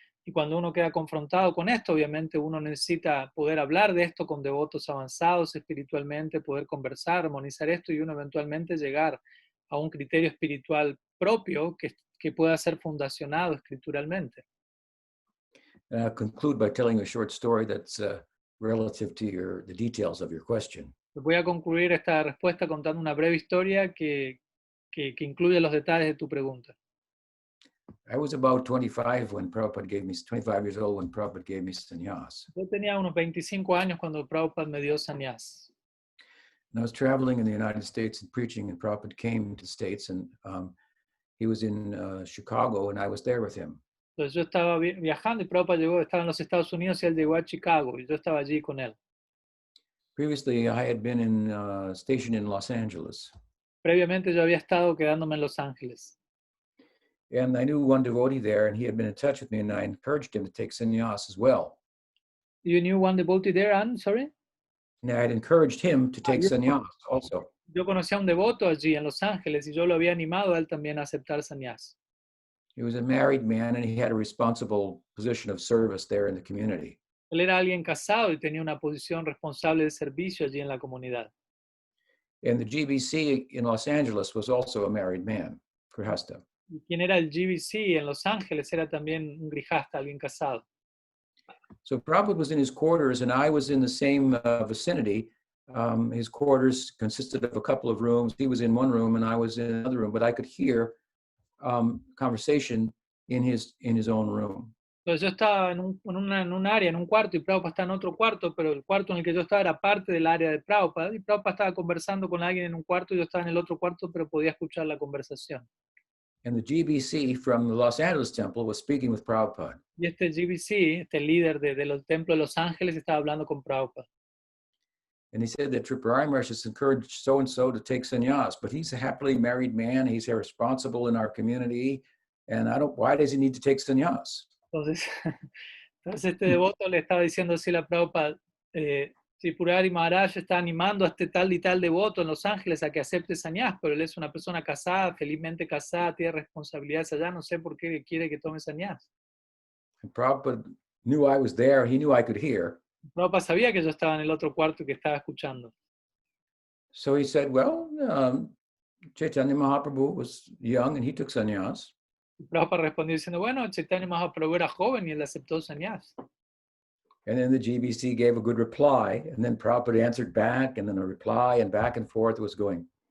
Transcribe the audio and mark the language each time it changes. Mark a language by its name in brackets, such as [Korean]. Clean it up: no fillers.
[Spanish] Y cuando uno queda confrontado con esto, obviamente uno necesita poder hablar de esto con devotos avanzados espiritualmente, poder conversar, armonizar esto y uno eventualmente llegar a un criterio espiritual propio que pueda ser fundacionado escrituralmente. [English] And I'll conclude by telling a short story that's relative to the details of your question. [Spanish] Voy a concluir esta respuesta contando una breve historia que incluye los detalles de tu pregunta. [English] I was about 25 when Prabhupada gave me, 25 years old when Prabhupada gave me sannyas. [Spanish] Yo tenía unos 25 años cuando Prabhupada me dio sannyas. [English] And I was traveling in the United States and preaching, and Prabhupada came to the States, and he was in Chicago, and I was there with him. [Spanish] Entonces yo estaba viajando y Prabhupada estaba en los Estados Unidos y él llegó a Chicago y yo estaba allí con él. [English] Previously, I had been stationed in Los Angeles, [Spanish] Previamente yo había estado quedándome en Los Ángeles. [English] and I knew one devotee there, and he had been in touch with me, and I encouraged him to take sannyas as well. You knew one devotee there, Anne? Sorry? And I had encouraged him to take [Spanish] yo, [English] sannyas also. [Spanish] yo conocí a un devoto allí en Los Ángeles y yo lo había animado a él también a aceptar sannyas. [English] He was a married man, and he had a responsible position of service there in the community. [Spanish] Él era alguien casado y tenía una posición responsable de servicio allí en la comunidad. [English] And the GBC in Los Angeles was also a married man, Grihasta. [Spanish] Y quien era el GBC en Los Ángeles era también un grijasta, alguien casado. [English] So Prabhupada was in his quarters, and I was in the same vicinity. His quarters consisted of a couple of rooms. He was in one room, and I was in another room, but I could hear conversation in his own room. [Spanish] Entonces yo estaba en un área, en un cuarto, y Prabhupada está en otro cuarto, pero el cuarto en el que yo estaba era parte del área de Prabhupada, y Prabhupada estaba conversando con alguien en un cuarto, y yo estaba en el otro cuarto, pero podía escuchar la conversación. [English] And the GBC from the Los Angeles temple was speaking with Prabhupada. [Spanish] Y este GBC, este líder del templo de Los Ángeles, estaba hablando con Prabhupada. [English] And he said that Tripurari Maharaj has encouraged so-and-so to take sannyas, but he's a happily married man. He's responsible in our community. And why does he need to take sannyas? [Spanish] Entonces, este devoto le estaba diciendo así a Prabhupada, Tripurari Maharaj está animando a este tal y tal devoto en Los Ángeles a que acepte sannyas, pero él es una persona casada, felizmente casada, tiene responsabilidades allá, no sé por qué quiere que tome sannyas. [English] And Prabhupada knew I was there. He knew I could hear. [Spanish] Prabhupada sabía que yo estaba en el otro cuarto y que estaba escuchando. [English] So he said, well, Chaitanya Mahaprabhu was young and he took sannyas. [Spanish] Y Prabhupada respondió diciendo, bueno, Chaitanya Mahaprabhu era joven y él aceptó sannyas. [English] And then the GBC gave a good reply, and then Prabhupada answered back, and then a reply, and back and forth was going.